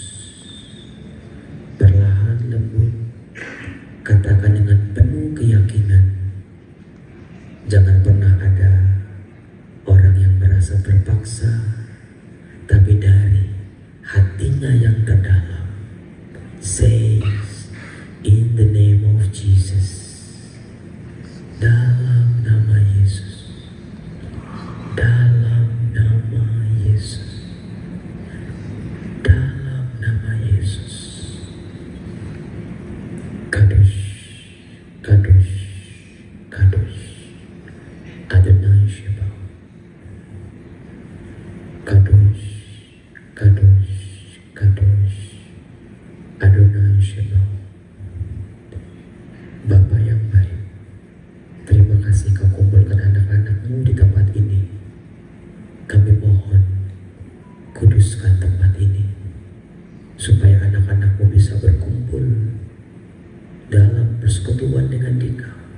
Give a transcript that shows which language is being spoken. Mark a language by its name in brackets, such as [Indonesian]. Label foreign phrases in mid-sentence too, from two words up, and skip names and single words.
[Indonesian] Perlahan lembut katakan dengan penuh keyakinan, jangan pernah ada orang yang merasa terpaksa, tapi dari hatinya yang terdalam [English] says, in the name of Jesus, [Indonesian] dalam nama Yesus, dalam nama Yesus, dalam nama Yesus. [Hebrew] קדוש, קדוש, קדוש, אדוני שבת. קדוש, קדוש, קדוש, אדוני שבת. [Indonesian] Bapa yang baik, terima kasih kau kumpulkan anak-anakmu di tempat ini. Kami mohon, kuduskan tempat ini, supaya anak-anakmu bisa berkumpul dalam persekutuan dengan Dikau.